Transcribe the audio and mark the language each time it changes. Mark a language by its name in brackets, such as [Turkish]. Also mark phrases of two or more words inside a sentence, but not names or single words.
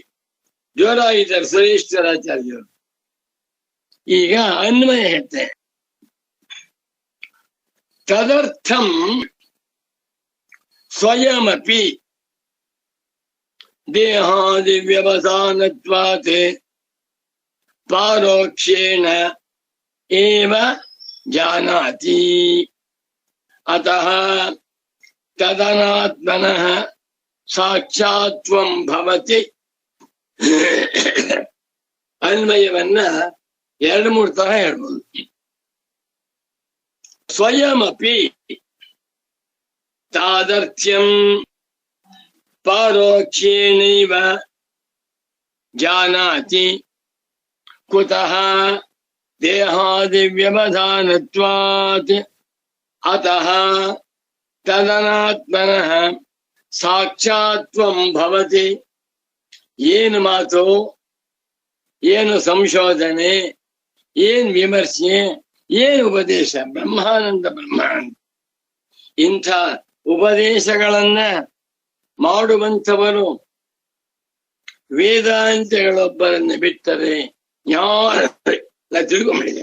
[Kannada] ಜ್ವರ ಇದ್ದಾರೆ ಸುರೇಶ್ವರಾಚಾರ್ಯರು. ಈಗ ಅನ್ವಯ ಹೇಳ್ತೇನೆ. [Sanskrit] ತದರ್ಥಂ ಸ್ವಯಮಪಿ ದೇಹಾದಿ ವ್ಯವಧಾನತ್ವಾತ್ ಪಾರೋಕ್ಷೇಣ ಏವ ಜಾನಾತಿ ಅತಃ ತದನಾತ್ಮನಃ ಸಾಕ್ಷಾತ್ವಂ ಭವತಿ. [Kannada] ಅನ್ವಯವನ್ನ 2-3 ತರ ಹೇಳ್ಬೋದು. [Sanskrit] ಸ್ವಯಮಪಿ ತಾದರ್ಥ್ಯಂ ಪಾರೋಕ್ಷೇಣೈವ ಜಾನಾತಿ ಕುತಃ ದೇಹಾದಿ ವ್ಯವಧಾನತ್ವಾತ್ ಅತಃ ತದನಾತ್ಮನಃ ಸಾಕ್ಷಾತ್ವಂ ಭವತಿ. [Kannada] ಏನು ಮಾತು, ಏನು ಸಂಶೋಧನೆ, ಏನ್ ವಿಮರ್ಶೆ, ಏನು ಉಪದೇಶ. ಬ್ರಹ್ಮಾನಂದ ಬ್ರಹ್ಮಾನಂದ ಇಂಥ ಉಪದೇಶಗಳನ್ನ ಮಾಡುವಂಥವರು ವೇದಾಂತಗಳೊಬ್ಬರನ್ನ ಬಿಟ್ಟರೆ ಯಾರ ತಿಳ್ಕೊಂಡಿದೆ.